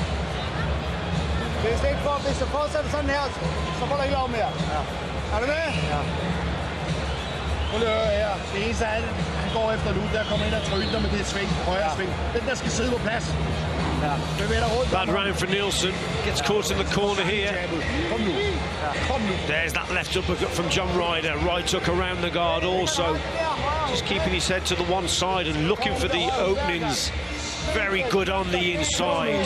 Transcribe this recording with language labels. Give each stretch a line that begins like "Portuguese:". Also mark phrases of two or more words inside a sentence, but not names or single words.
Danish: Hvis det fortsætter sådan her, så får der ikke lov mere. Ja. Er du med? Ja. Prøv lige at høre her. Det eneste er, han går efter nu, der kommer ind og tryner med det sving, højre sving. Den der skal sidde på plads. Ja.
English: Bad round for Nielsen. Gets caught in the corner here. There's that left uppercut from John Ryder. Right hook around the guard also. Just keeping his head to the one side and looking for the openings. Very good on the inside.